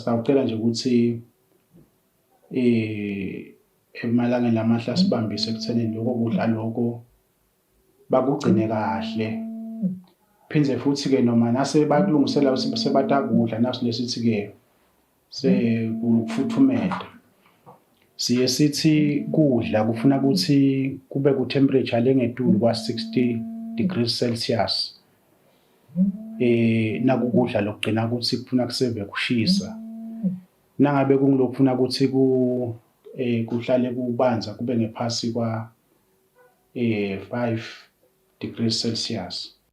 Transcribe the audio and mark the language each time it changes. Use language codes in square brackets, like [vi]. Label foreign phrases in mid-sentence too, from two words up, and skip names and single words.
[ss] Sitawucela nje ukuthi emalangeni lamahla sibambise ekuthenini lokho kudla lokho bakugcine kahle. Phindze futhi ke noma nase bakulungisela sebatakudla naso lesithi ke sekufuthumeta. Siye sithi kudla kufuna ukuthi kube ku temperature lengetulu kwa 60 [en] degrees Celsius. [ss] Nakukudla lokugcina ukuthi kufuna kuseve kushisa. Nangabe kungilokufuna ukuthi kuhlale kubanza kube ngephasi kwa 5 [en] degrees Celsius.